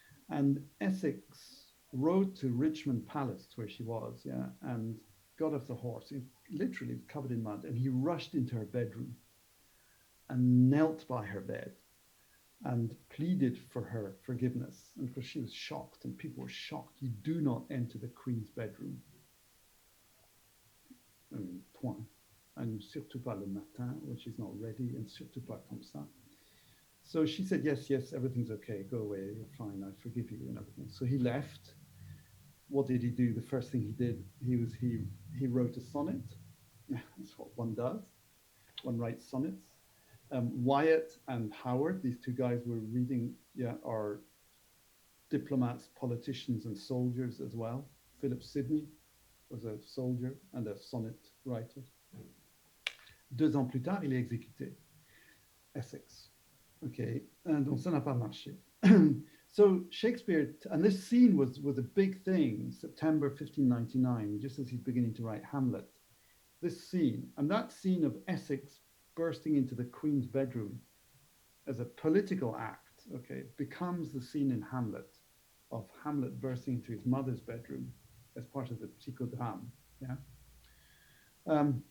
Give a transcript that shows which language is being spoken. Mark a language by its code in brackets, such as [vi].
[en] And Essex rode to Richmond Palace, where she was, yeah, and got off the horse. He literally was covered in mud, and he rushed into her bedroom and knelt by her bed and pleaded for her forgiveness. And because she was shocked, and people were shocked, you do not enter the Queen's bedroom. Point. [fr] And surtout pas le matin, [en] when she's not ready, and [fr] surtout pas comme ça. [en] So she said, yes, yes, everything's okay. Go away. You're fine. I forgive you and everything. So he left. What did he do? The first thing he did, he wrote a sonnet. That's what one does. One writes sonnets. Wyatt and Howard, these two guys were reading, yeah, are diplomats, politicians, and soldiers as well. Philip Sidney was a soldier and a sonnet writer. [fr] 2 ans plus tard, il est exécuté. Essex. [en] Okay, and [fr] donc ça n'a pas marché. [en] So Shakespeare, and this scene was a big thing, September 1599, just as he's beginning to write Hamlet. This scene, and that scene of Essex bursting into the Queen's bedroom as a political act, okay, becomes the scene in Hamlet of Hamlet bursting into his mother's bedroom as part of the psychodrame, yeah?